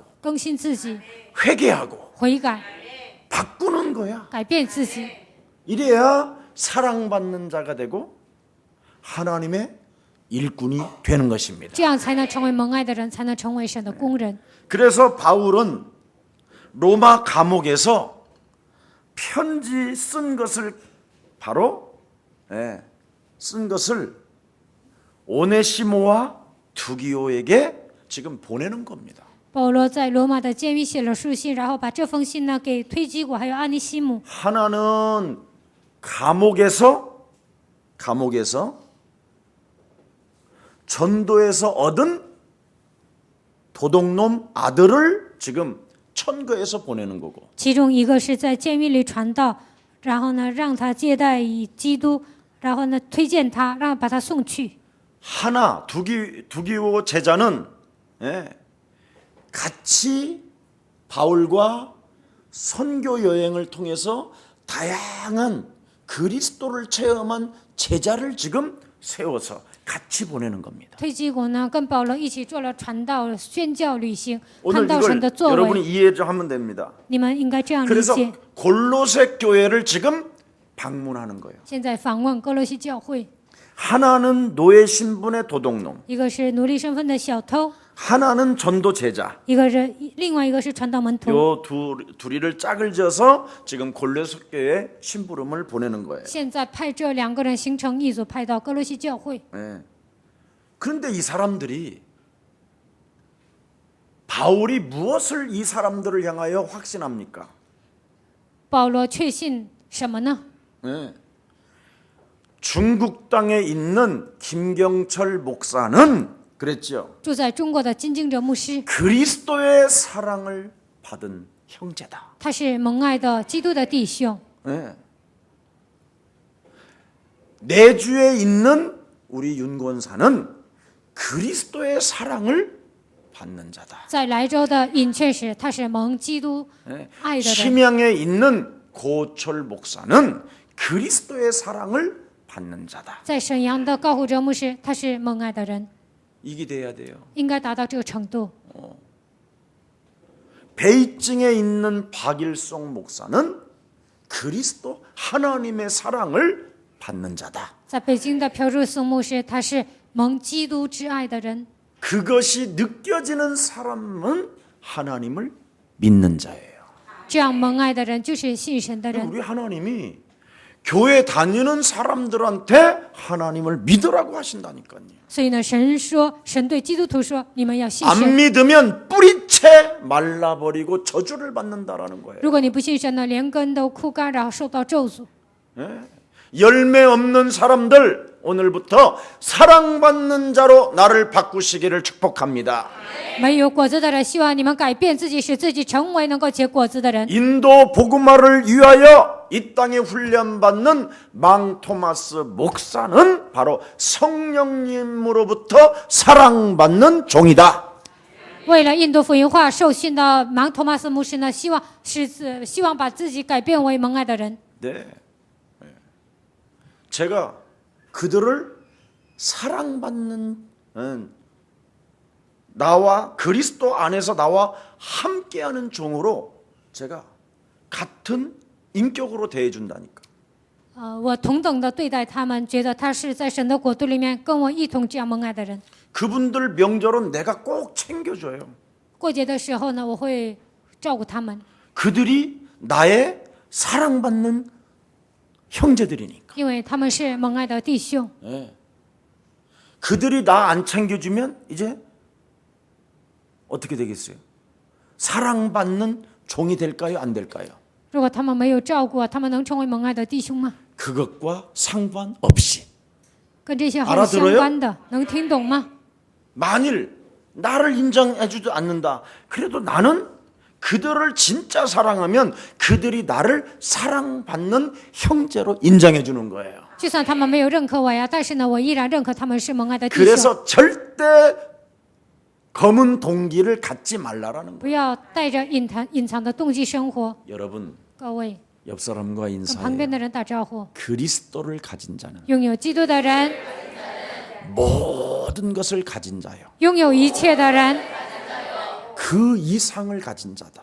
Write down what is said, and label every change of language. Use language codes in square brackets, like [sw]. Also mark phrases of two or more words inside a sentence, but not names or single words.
[zh] 更新自己， [ko] 회개하고 [zh] 悔改， [ko] 바꾸는 거야. [zh] 改变自己， [ko] 이래야 사랑받는 자가 되고 하나님의 일꾼이 되는 것입니다. [zh] 这样才能成为蒙爱的人，才能成为神的工人。 [ko] 그래서 바울은 로마 감옥에서 편지 쓴 것을 바로 쓴 것을 오네시모와 두기오에게 지금 보내는 겁니다. [zh] 保罗在罗马的监狱写了书信，然后把这封信呢给推基古还有阿尼西姆。 [ko] 하나는 감옥에서 전도에서 얻은 도둑놈 아들을 지금 천거에서 보내는 거고, [zh] 其中一个是在监狱里传道，然后呢让他接待以基督，然后呢推荐他，把他送去。 [ko] 하나 두기오 제자는 같이 바울과 선교 여행을 통해서 다양한 그리스도를 체험한 제자를 지금 세워서 같이 보내는 겁니다. [zh] 推基古呢跟保罗一起做了传道宣教旅行， [ko] 오늘 [zh] 看到神 [ko] 이걸 [zh] 的作 [ko] 여러분이 [zh] 为。 [ko] 이해하면 됩니다. [zh] 你们应该这样理 [ko] 그래서 [zh] 解。 [ko] 골로새 교회를 지금 방문하는 거예요. [zh] 现在访问哥罗西教会， [ko] 하나는 노예 신분의 도둑놈, [zh] 一个是奴隶身份的小偷， [ko] 하나는 전도 제자. [zh] 另外一个是传道门徒。 [ko] 요 둘이를 짝을 지어서 지금 골로새 교회에 심부름을 보내는 거예요. [zh] 现在派这两个人形成一组，派到哥罗西教会。 [ko] 예. 그런데 이 사람들이 바울이 무엇을 이 사람들을 향하여 확신합니까? [zh] 保罗确信什么呢？ [ko] 예. 중국 땅에 있는 김경철 목사는 그랬죠. [zh] 住在中国的金敬哲牧师， [ko] 그리스도의 사랑을 받은 형제다. [zh] 他是蒙爱的基督的弟兄。 [ko] 예. 내주에 있는 우리 윤권사는 그리스도의 사랑을 받는 자다. [zh] 在莱州的尹劝使，他是蒙基督 [ko] 예. [zh] 爱的人。 [ko] 심양에 있는 고철 목사는 그리스도의 사랑을 받는 자다. [zh] 在沈阳的高虎哲牧师，他是蒙爱的人， [ko] 이게 돼야 돼요. [zh] 应该达到这个程度。 [ko] 베이징에 있는 박일송 목사는 그리스도 하나님의 사랑을 받는 자다. [zh] 在北京的朴柱松牧师，他是蒙基督之爱的人。 [ko] 그것이 느껴지는 사람은 하나님을 믿는 자예요. [zh] 这样蒙爱的人就是信神的人。 [ko] 우리 하나님이 교회 다니는 사람들한테 하나님을 믿으라고 하신다니까요. [zh] 所以呢，神对基督徒说：“你们要信 [ko] 안 [zh] 神。 [ko] 믿으면 뿌리채 말라버리고 저주를 받는다라는 거예요. [zh] 如果你不信神呢，连根都枯干，然后受到咒诅。 [ko] 열매 없는 사람들 오늘부터 사랑받는 자로 나를 바꾸시기를 축복합니다. [zh] 没有果子的人，希望你们改变自己，使自己成为能够结果子的人。 [ko] 인도 복음화를 위하여 이 땅에 훈련받는 망토마스 목사는 바로 성령님으로부터 사랑받는 종이다. [zh] 为了印度福音化受训的芒托马斯牧师呢，希望把自己改变为蒙爱的人。 [ko] 네. 제가 그들을 사랑받는 나와 그리스도 안에서 나와 함께하는 종으로 제가 같은 인격으로 대해준다니까. [zh] 我同等的对待他们，觉得他是在神的国度里面跟我一同这样蒙爱的人。 [ko] 그분들 명절은 내가 꼭 챙겨줘요. [zh] 过节的时候呢，我会照顾他们， [ko] 그들이 나의 사랑받는 형제들이니까. [zh] 因为他们是蒙爱的弟兄。 [ko] 네. 그들이 나 안 챙겨주면 이제 어떻게 되겠어요? 사랑받는 종이 될까요? 안 될까요? [zh] 如果他们没有照顾，他们能成为蒙爱的弟兄吗？ [ko] 그것과 상관없이 [zh] 跟这些毫无相关的，能听懂吗？ [ko] 만일 나를 인정해주지 않는다. 그래도 나는 그들을 진짜 사랑하면 그들이 나를 사랑받는 형제로 인정해주는 거예요. [zh] 就算他们没有认可我呀，但是呢，我依然认可他们是蒙爱的弟兄。 [ko] 그래서 절대 검은 동기를 갖지 말라라는 거예요. [zh] 不要带着隐藏的动机生活。 [ko] 여러분 [zh] 各位， [ko] 옆 사람과 [zh] 跟旁边 [ko] 인사해요. [zh] 的人打招呼。 [ko] 그리스도를 가진 자는 [zh] 拥有基督的人， [ko] 모든 것을 가진 자요. [zh] 拥有一切的人， [ko] 그 이상을 가진 자다.